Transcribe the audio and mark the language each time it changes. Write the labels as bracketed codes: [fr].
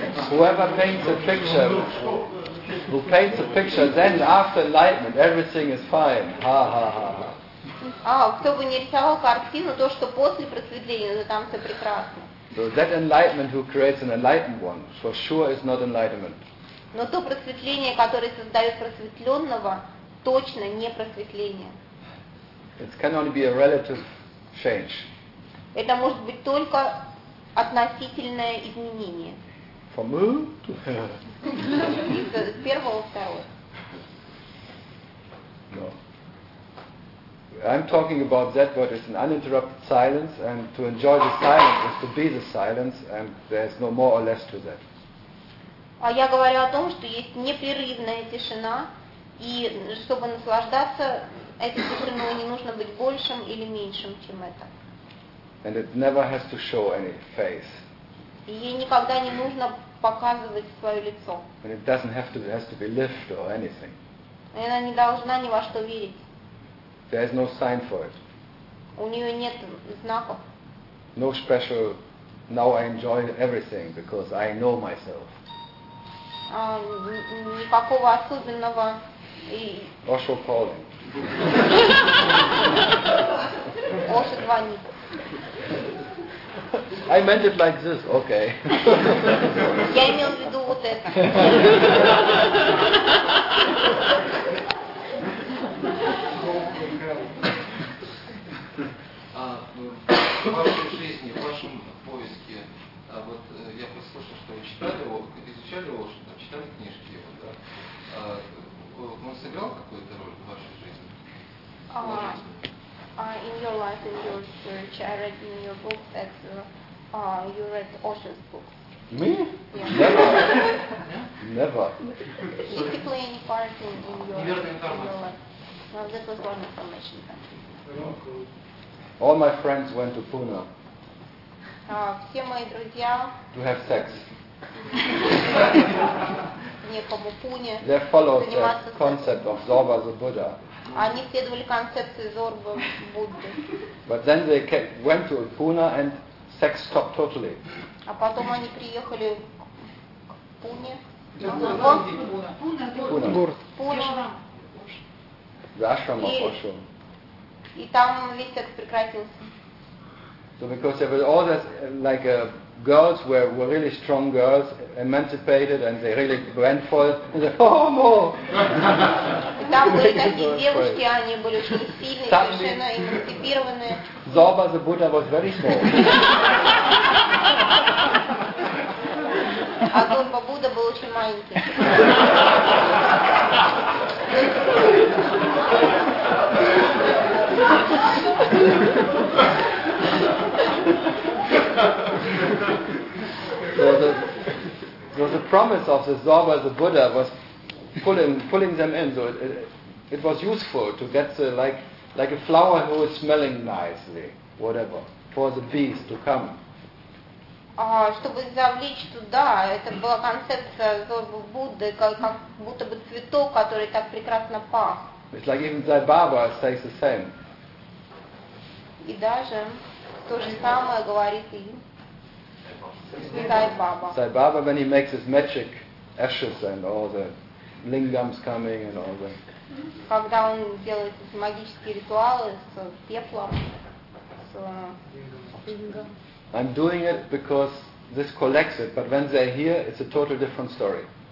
[en] Whoever paints a picture, who paints a picture, then after enlightenment, everything is fine. Ha ha ha. [ru] Кто бы не рисовал картину, то, что после просветления, то там все прекрасно. [en] So that enlightenment who creates an enlightened one, for sure is not enlightenment. [ru] Но то просветление, которое создает просветленного, точно не просветление. [en] It can only be a relative change. [ru] Это может быть только относительное изменение. [en] From who? [ru] Из первого в второй. [en] No. I'm talking about that, but it's an uninterrupted silence, and to enjoy the silence is to be the silence, and there's no more or less to that. [ru] А я говорю о том, что есть непрерывная тишина, и чтобы наслаждаться этой тишиной, не нужно быть большим или меньшим, чем это. [en] And it never has to show any face. [ru] И ей никогда не нужно показывать свое лицо. [en] And it doesn't have to, it has to be lived or anything. [ru] И она не должна ни во что верить. [en] There is no sign for it. [ru] У нее нет знаков. [en] No special, now I enjoy everything because I know myself. [ru] Никакого особенного и... [en] Osho calling. [ru] Osho звонит. [en] I meant it like this, okay. [ru] Я имел в виду вот это. В вашей жизни, в вашем поиске, вот я послушал, что вы читали его, изучали его, что там читали книжки его, да? Он сыграл какую-то роль в вашей жизни? [en] In your life, in your search, I read in your book that you read Osho's book. Me? Yeah. Never. Never. Did he play any part in your life? No, this was one information. All my friends went to Pune. [ru] Все мои друзья. [en] To have sex. [ru] Некому Пуне. [en] They followed the concept of Zorba the Buddha. [ru] Они следовали концепции Зорбы Будды. [en] But then they went to Pune and sex stopped totally. [ru] А потом они приехали к Пуне. Пуна. Пуна. [en] The ashram of Osho. [ru] И там весь секс прекратился. [en] So because there were all this, like girls were really strong girls, emancipated, and they really went for it. And they, oh, no! [ru] Там были такие девушки, они были очень сильные, совершенно эмансипированные. [en] Zorba the Buddha was very small. [ru] А Zorba Buddha был очень маленький. [en] So the promise of the Zorba, the Buddha, was pulling them in. So it was useful to get the like a flower who is smelling nicely, whatever, for the bees to come. [ru] Чтобы завлечь туда, это была концепция Зорбы Будды, как будто бы цветок, который так прекрасно пах. [en] It's like even Sai Baba says the same. [ru] И даже то же самое говорит и Sai Baba. [en] Sai Baba, when he makes his magic ashes and all the lingams coming and all the. [ru] Когда он делает эти магические ритуалы с пеплом, с [en] лингам. I'm doing it because this collects it, but when they're here, it's a total different story.